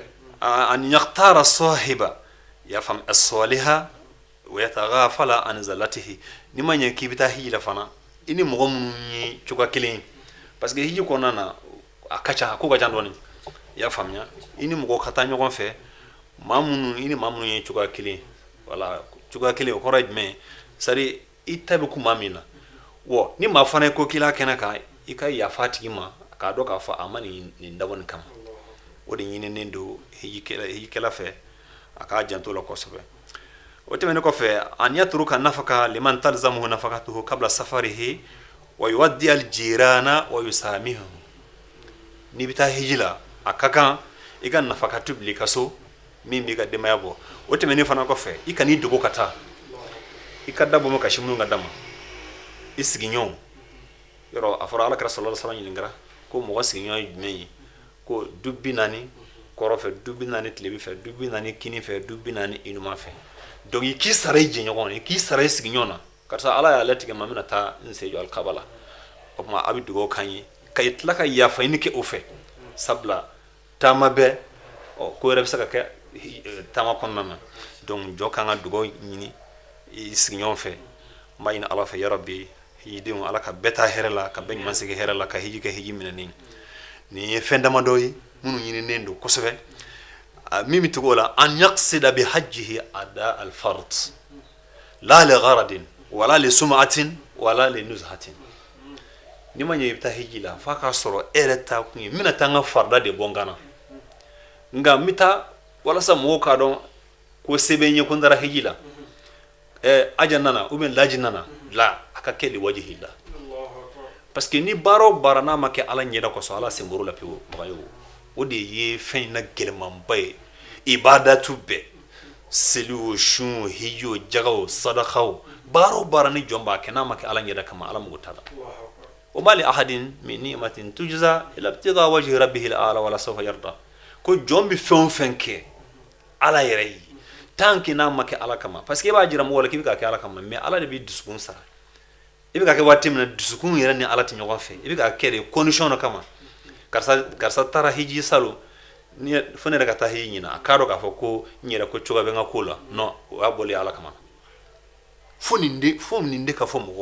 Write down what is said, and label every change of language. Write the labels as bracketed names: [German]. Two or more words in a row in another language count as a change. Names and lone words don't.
[Arabic] أن يختار صاحبا [Bambara] y'a faamu [Arabic] الصالح ويتغافل عن زلاته [Bambara] ni ma ɲɛ k'i bɛ taa hiji la fana i ni mɔgɔ minnu ye cogoya kelen ye [French] parce que [Bambara] hiji kɔnɔna na a ka ca ko ka ca dɔɔni i y'a faamuya i ni mɔgɔ ka taa ɲɔgɔn fɛ maa minnu i ni maa minnu ye cogoya kelen wala cogoya kelen o kɔrɔ ye jumɛn ye [French] c'est à dire [Bambara] i ta bɛ kun maa min na wa ni maa fana ye ko k'i la kɛnɛ kan i ka yafa a tigi ma k'a dɔn k'a fɔ a ma nin dabɔ nin kama o de ɲininen don hijikɛla fɛ a k'a janto la kosɛbɛ o tɛmɛnen kɔfɛ [Arabic] أن يترك نفقة لمن تلزمه نفقته قبل سفره ويودع الجيران ويسامحه [Bambara] ni bɛ taa hiji la a ka kan i ka nafakatu bila i ka so min b'i ka denbaya bɔ o tɛmɛnen fana kɔfɛ i ka n'i dogo ka taa i ka dabɔ ma kasi minnu ka dama i sigiɲɔgɔnw yɔrɔ a fɔra alakira [Arabic] صلى الله عليه وسلم [Bambara] ɲininkara ko mɔgɔ sigiɲɔgɔn ye jumɛn ye ko du 40 kɔrɔ fɛ du 40 tilebi fɛ du 40 kini fɛ du 40 inuman fɛ donc i k'i sara i jɛɲɔgɔn i k'i sara i sigiɲɔgɔn na karisa ala y'a latigɛ ma bɛna taa n sen jɔ alikaba la o tuma a bɛ dugawu k'an ye ka i tila ka yafa ɲini kɛ o fɛ sabula taama bɛɛ ko wɛrɛ bɛ se ka kɛ taama kɔnɔna na donc jɔ kan ka dugawu ɲini i sigiɲɔgɔn fɛ n b'a ɲini ala fɛ yarabi hijidenw ala ka bɛɛ taa hɛrɛ la ka bɛɛ ɲuman sigi hɛrɛ la ka hiji kɛ hiji minɛnen nin ye fɛn damadɔ ye minnu ɲininen don kosɛbɛ min bɛ tugu o la [Arabic] أن يقصد بحجه أداء الفرض لا لغرض ولا لسمعة ولا لنزهة [Bambara] ni ma ɲɛ i bɛ taa hiji la f'a k'a sɔrɔ e yɛrɛ taa kun ye n bɛna taa n ka farida de bɔ n kan na nka n bɛ taa walasa mɔgɔw k'a dɔn ko se bɛ n ye ko n taara hiji la aja nana [French] ou bien [Bambara] laji nana la a ka kɛ de wajihi la [French] parce que [Bambara] ni baara o baara n'a ma kɛ ala ɲɛda kɔsɔn ala senkɔrɔ la pewu bagayo o de ye fɛn in na gɛlɛmanba ye ibadatu bɛɛ seliw sun hijiw jagaw sadakaw baara o baara ni jɔn b'a kɛ n'a ma kɛ ala ɲɛda kama ala mago t'a la o [Arabic] ما لأحد من نعمة تجزى إلا ابتغاء وجه ربه الأعلى ولسوف يرضى [Bambara] ko jɔn bɛ fɛn o fɛn kɛ ala yɛrɛ ye [French] tant que [Bambara] n'a ma kɛ ala kama [French] parce que [Bambara] i b'a jira mɔgɔ la k'i bɛ ka kɛ ala kama mais ala de b'i dusukun sara i bɛ ka kɛ waati min na dusukun yɛrɛ ni ala tɛ ɲɔgɔn fɛ i bɛ ka kɛ de condition dɔ kama karisa taara hiji salo fo ne yɛrɛ ka taa hiji ɲina a k'a dɔn k'a fɔ ko n yɛrɛ ko cogoya bɛ n ka ko la non o y'a bɔlen ala kama fo nin de ka fɔ mɔgɔw